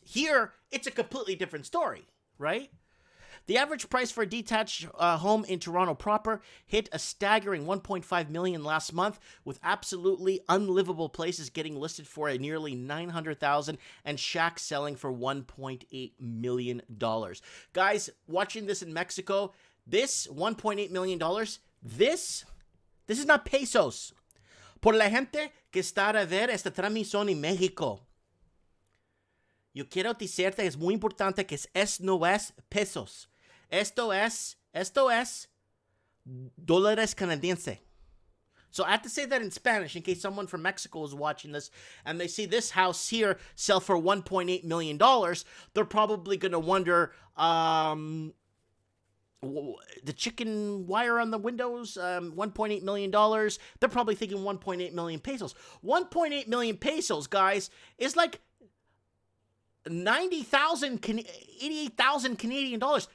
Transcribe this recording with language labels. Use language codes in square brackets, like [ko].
[en] Here, it's a completely different story, right? The average price for a detached home in Toronto proper hit a staggering $1.5 million last month, with absolutely unlivable places getting listed for nearly $900,000 and shacks selling for $1.8 million. Guys, watching this in Mexico, this $1.8 million, this is not pesos. [es] Por la gente que está a ver esta transmisión en México, yo quiero decirte, es muy importante que no es pesos. Esto es dólares canadienses. [en] So I have to say that in Spanish in case someone from Mexico is watching this and they see this house here sell for $1.8 million. They're probably going to wonder, the chicken wire on the windows, $1.8 million. They're probably thinking 1.8 million pesos. 1.8 million pesos, guys, is like 88,000 Canadian dollars.